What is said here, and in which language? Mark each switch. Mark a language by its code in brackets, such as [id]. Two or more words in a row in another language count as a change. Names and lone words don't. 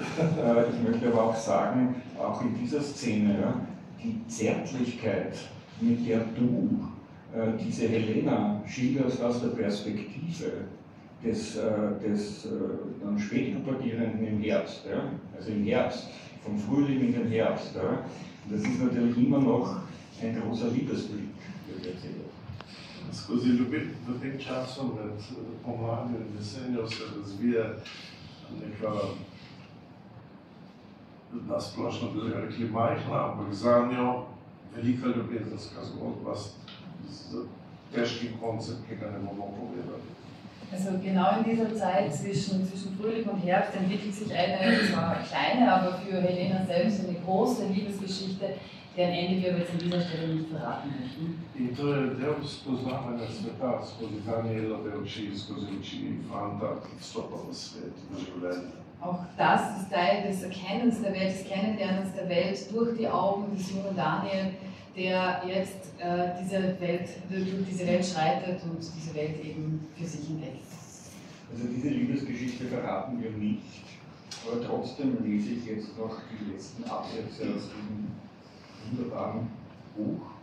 [de] Ich möchte aber auch sagen, auch in dieser Szene, die Zärtlichkeit, mit der du diese Helena schilderst aus der Perspektive des dann spät pubertierenden im Herbst, also im Herbst, vom Frühling in den Herbst. Das ist natürlich immer noch ein großer Liebesblick, wird erzählt. [sl] Skozi ljubitev v tem času med pomladjo in jesenjo se razvije neka, nasplošno bi rekli majhna, ampak zanjo velika ljubezenska zgodba z težkim koncem, ki ga ne bomo povedali. [de] Also genau in dieser Zeit zwischen Frühling und Herbst entwickelt sich eine zwar kleine, aber für Helena selbst eine große Liebesgeschichte, deren Ende wir jetzt an dieser Stelle nicht verraten möchten. [sl] In to je del spoznavanja sveta skozi Danielove oči, skozi oči fanta, ki vstopa v svet, v življenje. [de] Auch das ist Teil des Erkennens der Welt, des Kennenlernens der Welt durch die Augen des jungen Daniel, der jetzt durch diese Welt schreitet und diese Welt eben für sich entdeckt. Also diese Liebesgeschichte verraten wir nicht, aber trotzdem lese ich jetzt noch die letzten Absätze aus diesem wunderbaren Buch.